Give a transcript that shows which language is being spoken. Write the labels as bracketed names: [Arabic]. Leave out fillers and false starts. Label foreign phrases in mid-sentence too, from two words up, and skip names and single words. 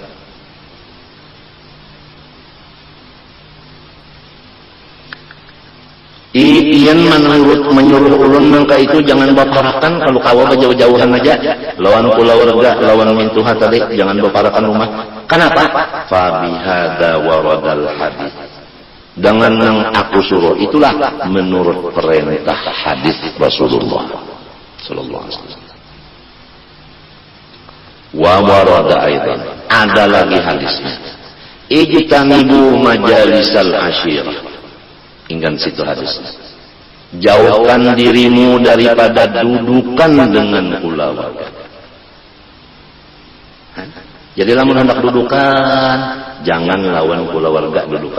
[Banjar] Iyan menyuruh ulun nangka itu jangan baparakan kalau kawa jauh-jauhan aja. Lawan kulawarga, lawan mintuha tadi jangan baparakan rumah. Kenapa? [Arabic] فبهذا ورد الحديث. [Banjar] Dengan yang aku suruh itulah menurut perintah hadis Rasulullah [Arabic] صلى الله عليه وسلم. وورد أيضا, [Banjar] ada lagi hadisnya. [Arabic] اجتنبوا مجالس العشيرة. [Banjar] Ingat situ hadisnya. Jauhkan dirimu daripada dudukan dengan kulawarga. Jadi lamun hendak dudukan, jangan lawan kulawarga dudukan.